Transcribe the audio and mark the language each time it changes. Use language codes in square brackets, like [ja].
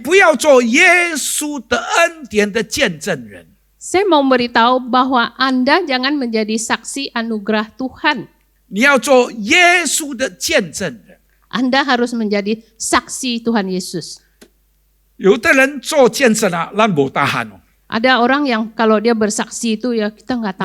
[zh] 不要做耶穌的恩典的見證人。 [id] Saya mau beritahu bahwa Anda jangan menjadi saksi anugerah Tuhan. [zh] 你要做耶穌的見證人。 [id] Anda harus menjadi saksi Tuhan Yesus. [zh] 有的人做見證啊，咱冇大喊哦， [id] Ada orang yang kalau dia bersaksi itu ya kita nggak